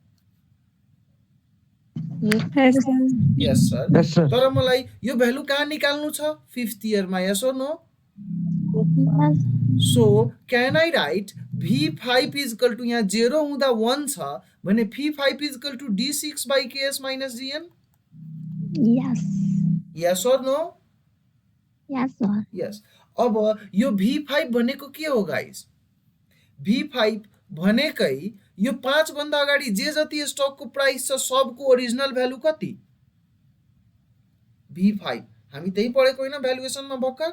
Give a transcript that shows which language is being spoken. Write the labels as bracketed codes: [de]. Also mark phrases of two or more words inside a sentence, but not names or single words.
[en] Yes sir. [ne] तर मलाई यो भ्यालु कहाँ निकाल्नु छ? [en] 5th इयरमा। Yes or no? So can I write V5 equal to, [ne] यहाँ 0 हुँदा 1 छ भने [en] V5 equal to D6/KS minus GN? यस। Yes or no? Yes sir. [ne] यस। अब यो V5 भनेको के हो गाइस? V5 भनेकै यो 5 भन्दा अगाडि जे जति स्टकको प्राइस छ सबको [en] original value [ne] कति? V5 हामी त्यही पढेको होइन भ्यालुएसनमा भर्खर?